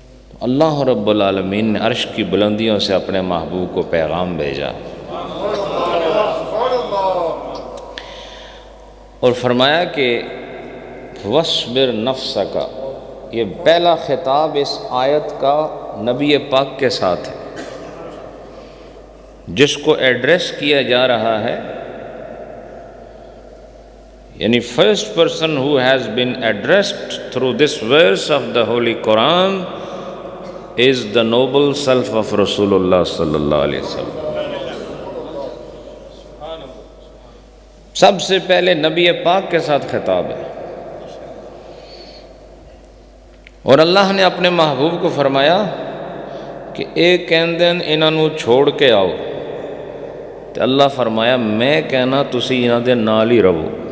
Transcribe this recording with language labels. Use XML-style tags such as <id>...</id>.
<ur>تو اللہ رب العالمین نے عرش کی بلندیوں سے اپنے محبوب کو پیغام بھیجا اور فرمایا کہ</ur> <ar>وَاصْبِرْ نَفْسَكَ،</ar> <ur>یہ پہلا خطاب اس آیت کا نبی پاک کے ساتھ ہے، جس کو ایڈریس کیا جا رہا ہے</ur> <en>Yani first person who has been addressed through this verse of the Holy Quran is the noble self of Rasulullah sallallahu alaihi wasallam.</en> <ur>سب سے پہلے نبی پاک کے ساتھ خطاب ہے، اور اللہ نے اپنے محبوب کو فرمایا کہ</ur> <pa>ایک کہندن انہاں نو چھوڑ کے آؤ،</pa> <ur>تو اللہ فرمایا</ur> <pa>میں کہنا تسی انہاں دے نال ہی رہو.</pa>